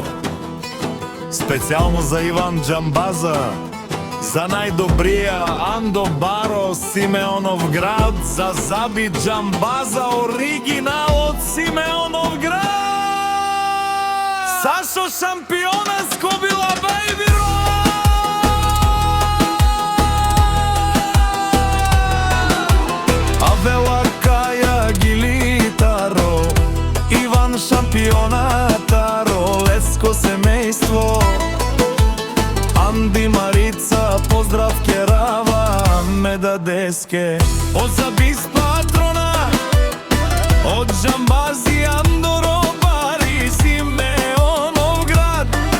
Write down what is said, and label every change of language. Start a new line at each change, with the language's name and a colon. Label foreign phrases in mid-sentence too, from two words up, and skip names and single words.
Bulgarian: Специално за Иван Джамбаза, за най-добрия
Romany: Андо Баро
Bulgarian: Симеоновград, за Заби Джамбаза, оригинал от Симеоновград! Сашо Шампиона, Скобила Бейби Роял! Авела Каја Гилитаро, Иван Шампиона Таро, Леско семејство, Анди Марица, поздрав Керава, Меда Деске, од Забис патрона, од Джамбази
Romany: Андоро Бари
Bulgarian: Симеоновград,